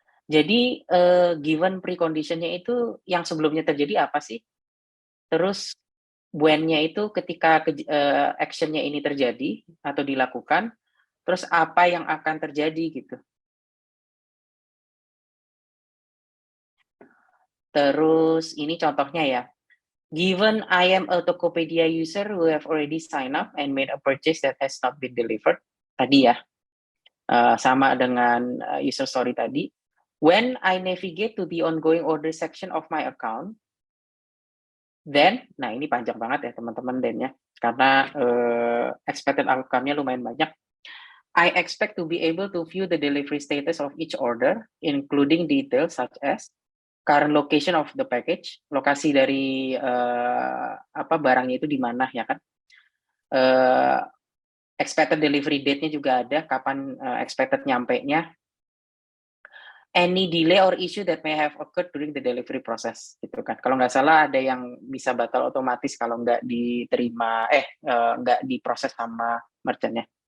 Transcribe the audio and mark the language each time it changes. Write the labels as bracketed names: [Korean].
[Indonesian] Jadi, given precondition-nya itu yang sebelumnya terjadi apa sih? Terus when-nya itu ketika action-nya ini terjadi atau dilakukan, terus apa yang akan terjadi gitu. Terus ini contohnya ya, [English] given I am a Tokopedia user who have already signed up and made a purchase that has not been delivered, [Indonesian] tadi ya, sama dengan, user story tadi. [English] When I navigate to the ongoing order section of my account, then, [Indonesian] nah ini panjang banget ya teman-teman then-nya, karena, [English] expected outcome-nya [Indonesian] lumayan banyak. [English] I expect to be able to view the delivery status of each order, including details such as current location of the package, [Indonesian] lokasi dari, barangnya itu di mana ya kan, [English] expected delivery date-nya [Indonesian] juga ada, [English] kapan, expected nyampenya, any delay or issue that may have occurred during the delivery process, [Indonesian] gitu kan. Kalau nggak salah ada yang bisa batal otomatis kalau nggak diterima, nggak diproses sama merchant-nya.